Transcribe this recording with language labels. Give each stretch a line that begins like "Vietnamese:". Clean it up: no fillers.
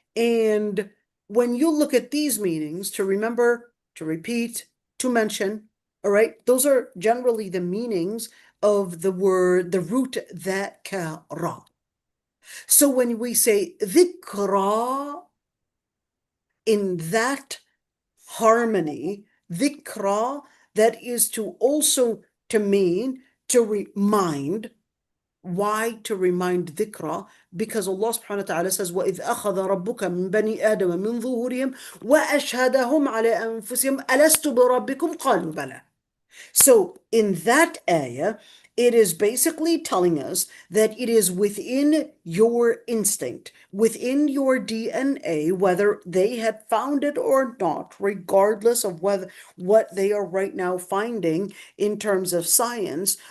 English: And when you look at these meanings, to remember, to repeat, to mention, all right, those are generally the meanings of the word, the root dhakara. So when we say dhikra, in that harmony, dhikra, that is to also to mean to remind. Why to remind dhikra?
Arabic: Because Allah subhanahu wa ta'ala says, وَإِذْ أَخَذَ رَبُّكَ مِنْ بَنِي آدَمَ مِنْ ظُهُورِهِمْ وَأَشْهَدَهُمْ عَلَى أَنفُسِهِمْ أَلَسْتُ بِرَبِّكُمْ قَالُوا بَلَى.
English: So in that ayah, it is basically telling us that it is within your instinct, within your DNA, whether they had found it or not, regardless of what they are right now finding in terms of science.